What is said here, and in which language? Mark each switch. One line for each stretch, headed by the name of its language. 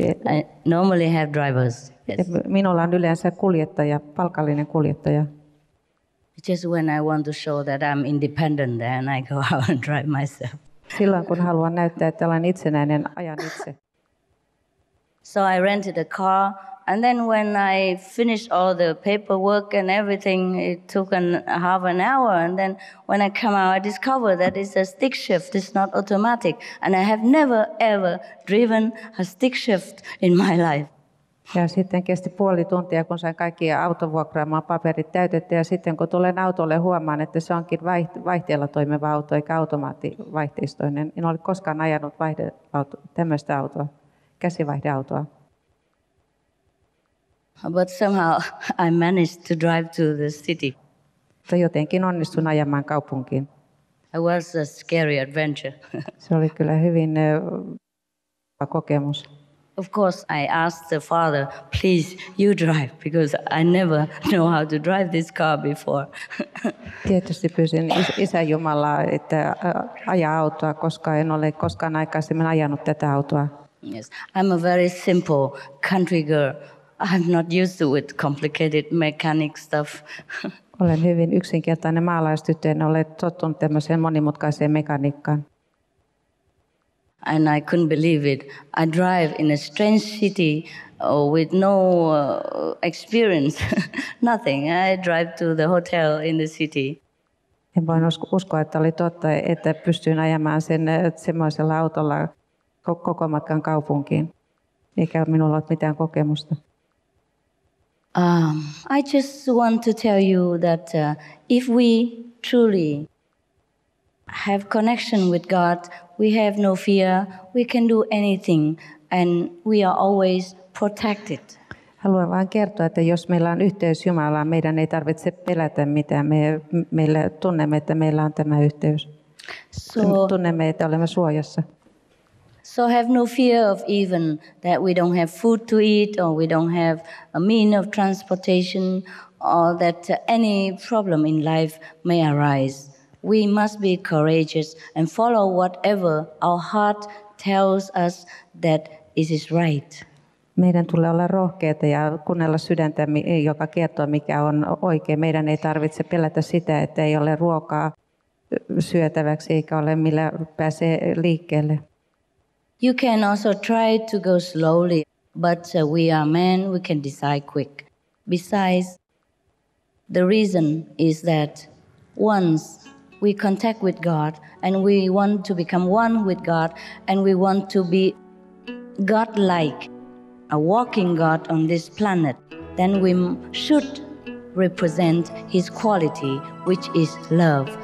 English: I normally have drivers. Yes.
Finnish: Minulla on yleensä kuljettaja, palkallinen kuljettaja.
English: Just when I want to show that I'm independent, then I go out and drive myself.
Finnish: Silloin kun haluan näyttää, että olen itsenäinen, ajan itse.
English: So I rented a car, and then when I finished all the paperwork and everything, it took half an hour, and then when I come out, I discovered that it's a stick shift, it's not automatic, and I have never ever driven a stick shift in my life.
Finnish: Ja sitten kesti puoli tuntia, kun sain kaikki autovuokraamaan paperit täytetty, ja sitten kun tulen autolle, huomaan, että se onkin vaihteella toimiva auto eikä automaattivaihteistoinen. En ole koskaan ajanut tämmöistä autoa, käsivaihdeautoa.
English: But somehow I managed to drive to the city.
Finnish: Mutta jotenkin onnistun ajamaan kaupunkiin.
English: It was a scary adventure.
Finnish: Se oli kyllä hyvin kokemus.
English: Of course, I asked the father, please, you drive, because I never know how to drive this car before.
Finnish: Tietysti pyysin Isä Jumalaa, että ajaa autoa, koska en ole koskaan aikaisemmin ajanut tätä autoa.
English: Yes, I'm a very simple country girl. I'm not used to with complicated mechanic stuff.
Finnish: Olen hyvin yksinkertainen maalaistyttö, en ole tottunut tämmöiseen monimutkaiseen mekaniikkaan.
English: And I couldn't believe it. I drive in a strange city with no experience, nothing. I drive to the hotel in the city.
Finnish: En voinut uskoa, että oli totta, että pystyin ajamaan sen semmoisella autolla koko matkan kaupunkiin, eikä minulla ole mitään kokemusta.
English: I just want to tell you that if we truly have connection with God, we have no fear, we can do anything, and we are always protected.
Finnish: Haluan vain kertoa, että jos meillä on yhteys Jumalaan, meidän ei tarvitse pelätä mitään. Meillä tunnemme, että meillä on tämä yhteys. Tunnemme, että olemme suojassa.
English: So have no fear of even that we don't have food to eat, or we don't have a mean of transportation, or that any problem in life may arise. we must be courageous and follow whatever our heart tells us that it is right.
Finnish: Meidän tulee olla rohkeita ja kuunnella sydäntä, joka kertoo, mikä on oikein. Meidän ei tarvitse pelätä sitä, että ei ole ruokaa syötäväksi eikä ole millä pääsee liikkeelle.
English: You can also try to go slowly, but we are men, we can decide quick. Besides, the reason is that once we contact with God and we want to become one with God and we want to be God-like, a walking God on this planet, then we should represent His quality, which is love.